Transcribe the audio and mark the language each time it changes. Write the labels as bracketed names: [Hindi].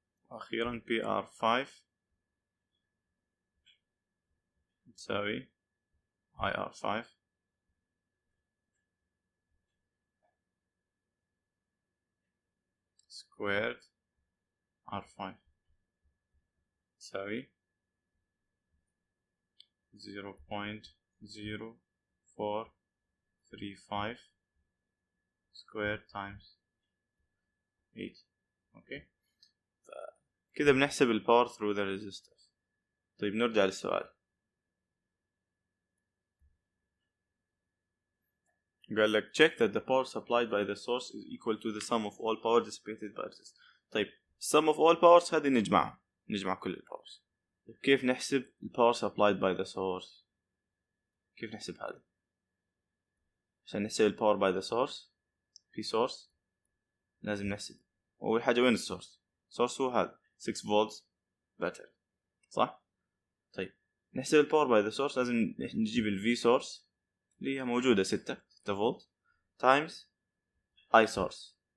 [Arabic] أخيرا PR5 تساوي IR5 squared R5 تساوي 0.0435 squared times 8. اوكي كده بنحسب الباور [English] through the resistors. [Arabic] طيب نرجع للسؤال. قال لك [English] check that the power supplied by the source is equal to the sum of all power dissipated by resistors. [Arabic] طيب [English] sum of all powers [Arabic] هذه نجمع كل الباورز. كيف نحسب الباور [English] supplied by the source؟ [Arabic] كيف نحسب هذا؟ عشان نحسب الباور by the source في source لازم نحسب أول حاجة وين السورس؟ source هو هذا 6 volts battery صح؟ طيب نحسب الباور by the source لازم نجيب ال V source اللي هي موجودة 6 فولت times I source.